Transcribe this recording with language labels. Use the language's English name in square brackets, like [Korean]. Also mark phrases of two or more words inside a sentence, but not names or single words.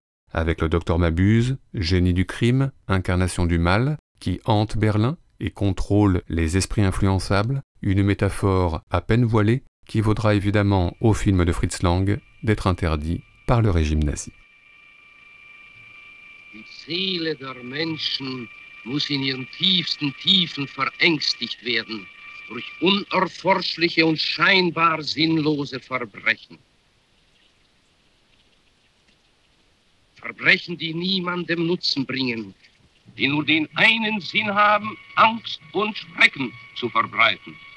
[French] Avec le Docteur Mabuse, génie du crime, incarnation du mal, qui hante Berlin et contrôle les esprits influençables, une métaphore à peine voilée qui vaudra évidemment au film de Fritz Lang d'être interdit par le régime nazi. [German] Die Seele der Menschen muss in ihren tiefsten Tiefen verängstigt werden durch unerforschliche und scheinbar sinnlose Verbrechen. Verbrechen, die niemandem Nutzen bringen, die nur den einen Sinn haben, Angst und Schrecken zu verbreiten.